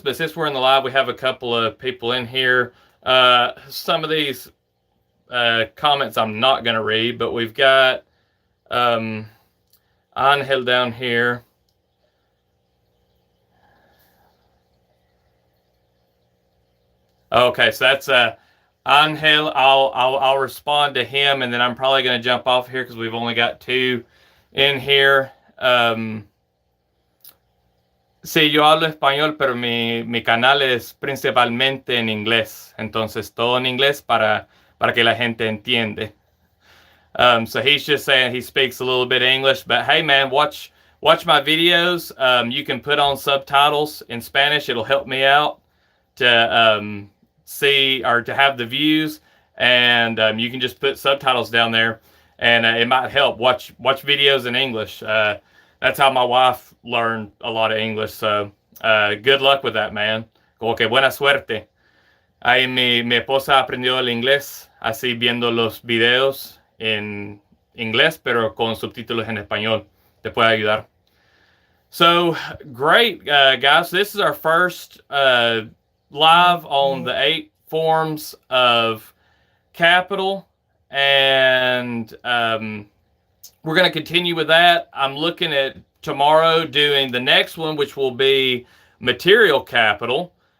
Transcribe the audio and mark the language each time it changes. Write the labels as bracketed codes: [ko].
[en] But since we're in the live, we have a couple of people in here. Some of these comments I'm not going to read, but we've got Angel down here. Okay, so that's Angel. I'll respond to him, and then I'm probably going to jump off here because we've only got 2 in here. [es] Sí, yo hablo español, pero mi canal es principalmente en inglés. Entonces, todo en inglés para que la gente entiende. [en] So he's just saying he speaks a little bit of English, but hey, man, watch my videos. You can put on subtitles in Spanish. It'll help me out to see or to have the views, and you can just put subtitles down there, and it might help. Watch videos in English. That's how my wife learned a lot of English. So good luck with that, man. [es] Como que buena suerte. Ahí mi esposa aprendió el inglés así viendo los videos en inglés, pero con subtítulos en español. Te puede ayudar. [en] So great, guys. This is our first live on the 8 forms of capital, and we're going to continue with that. I'm looking at tomorrow doing the next one, which will be material capital.